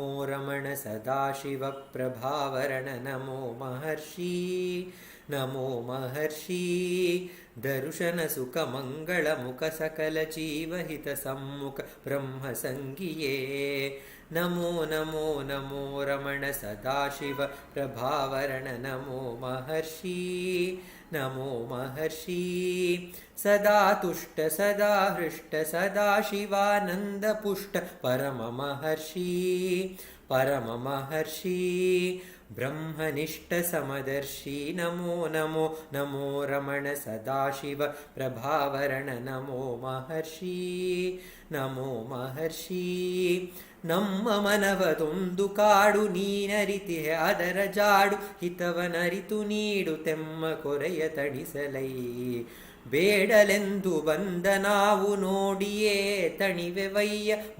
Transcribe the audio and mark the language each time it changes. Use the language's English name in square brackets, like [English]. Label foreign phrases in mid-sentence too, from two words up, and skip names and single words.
[Sanskrit] रमण सदाशिव प्रभावरण नमो महर्षि नमो महर्षि दर्शन सुख मंगल मुख सकल जीव हित सम्मुख ब्रह्म संगिये नमो नमो नमो रमण सदाशिव प्रभावरण नमो महर्षि नमो महर्षि सदा तुष्ट सदा हृष्ट सदा शिवानंद पुष्ट परम महर्षि ब्रह्मनिष्ठ समदर्शी नमो नमो नमो रमण सदाशिव प्रभावरण नमो महर्षि [Kannada] ನಮ್ಮ ಮನವದೊಂದು ಕಾಡು ನೀನರಿತಿಹೆ ಅದರ ಜಾಡು ಹಿತವನರಿತು ನೀಡು ತೆಮ್ಮ ಕೊರೆಯ ತಣಿಸಲೈ ಬೇಡಲೆಂದು ಬಂದ ನಾವು ನೋಡಿಯೇ ತಣಿವೆವಯ್ಯ